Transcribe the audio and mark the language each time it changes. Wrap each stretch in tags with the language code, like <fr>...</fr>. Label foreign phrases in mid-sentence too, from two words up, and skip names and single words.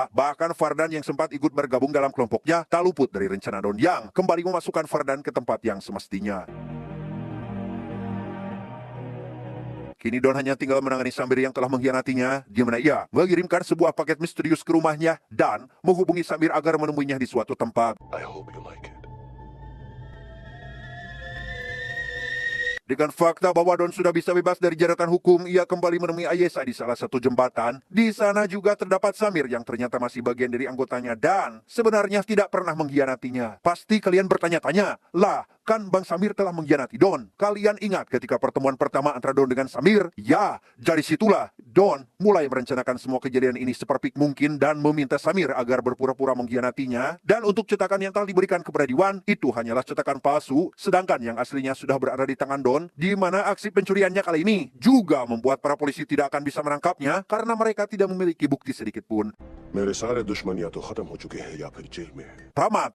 <id>Bahkan Fardan yang sempat ikut bergabung dalam kelompoknya tak luput dari rencana Don yang kembali memasukkan Fardan ke tempat yang semestinya. Kini Don hanya tinggal menangani Samir yang telah mengkhianatinya, di mana ia mengirimkan sebuah paket misterius ke rumahnya dan menghubungi Samir agar menemuinya di suatu tempat.</id> <en>I hope you like it.</en> <id>Dengan fakta bahwa Don sudah bisa bebas dari jeratan hukum, ia kembali menemui Ayesa di salah satu jembatan. Di sana juga terdapat Samir yang ternyata masih bagian dari anggotanya dan sebenarnya tidak pernah mengkhianatinya. Pasti kalian bertanya-tanya, lah kan Bang Samir telah mengkhianati Don. Kalian ingat ketika pertemuan pertama antara Don dengan Samir? Ya, dari situlah Don mulai merencanakan semua kejadian ini seperfik mungkin dan meminta Samir agar berpura-pura mengkhianatinya. Dan untuk cetakan yang telah diberikan kepada Diwan, itu hanyalah cetakan palsu, sedangkan yang aslinya sudah berada di tangan Don, di mana aksi pencuriannya kali ini juga membuat para polisi tidak akan bisa menangkapnya karena mereka tidak memiliki bukti sedikit pun.</id> <hi>मेरे सारे दुश्मनियां तो खत्म हो चुके हैं या फिर जेल में हैं।</hi> <id>Tamat.</id>